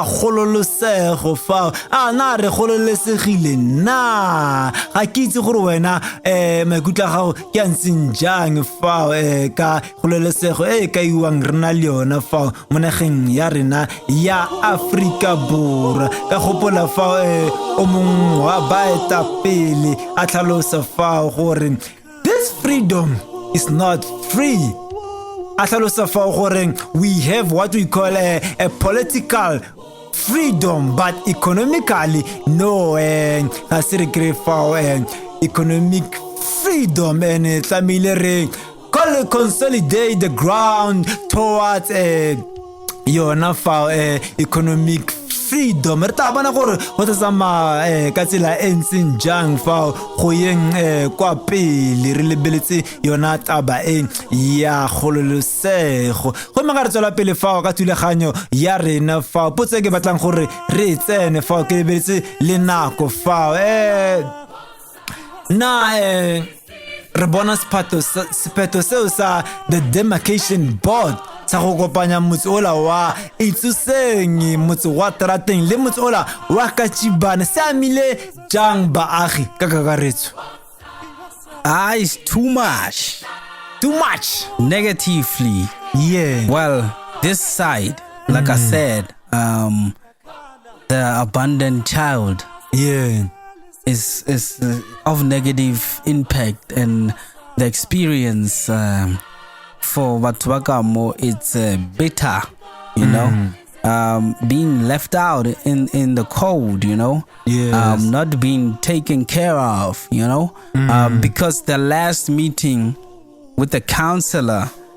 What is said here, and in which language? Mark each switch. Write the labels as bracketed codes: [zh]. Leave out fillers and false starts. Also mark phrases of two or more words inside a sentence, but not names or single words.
[tn] kgololosego fao na re kgololesegile na ga ke itse gore wena maikutlo a gago ke a ntseng jang fao ka kgololesego e ka iwang rena le yona fao mo nageng ya rena ya Afrika Borwa ka gopola fao o mongwe wa baetapele a tlhalosa fao gore [en] this freedom is not free. We have what we call a political freedom, but economically, no. Economic freedom and consolidate the ground towards economic freedom. [tn] Re ta bona gore go tsama ka tsela e ntseng jang fa go yeng kwa pele re lebeletse yona taba e ya kgololosego go magare tswela pele fa ka thuleganyo ya rena fa potse ke batlang gore re tsene fa ke lebeletse le nako fa re bona sephetho seo sa [en] the demarcation board [tn] sa go kopanya motse ola wa Itsoseng motse wa Trateng le motse ola wa Kachibane se amile jang baagi ka kakaretso. [en] It's too much negatively. Well, this side, like I said, the abandoned child is of negative impact, and the experience for Batwakamo, it's bitter, you know, being left out in the cold, you know, not being taken care of, you know, because the last meeting with the counselor